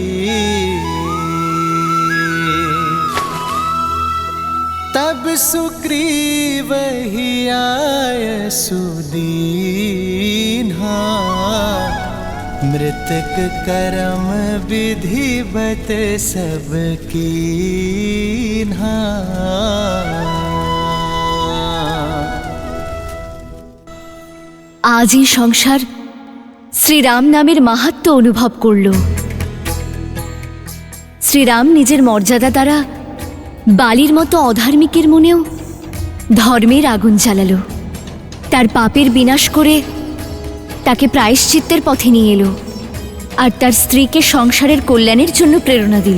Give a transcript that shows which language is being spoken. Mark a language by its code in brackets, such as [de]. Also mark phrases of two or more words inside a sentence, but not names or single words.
[awa] तब सुग्रीव ही आय सुदीन्हा, मृतक करम विधिवत सबकी [bn] আজ এই সংসার শ্রীরাম নামের মাহাত্ম্য অনুভব করল। শ্রীরাম নিজের মর্যাদা দ্বারা বালির মতো অধার্মিকের মনেও ধর্মের আগুন জ্বালালো, তার পাপের বিনাশ করে তাকে প্রায়শ্চিত্তের পথে নিয়ে এলো, আর তার স্ত্রীকে সংসারের কল্যাণের জন্য প্রেরণা দিল।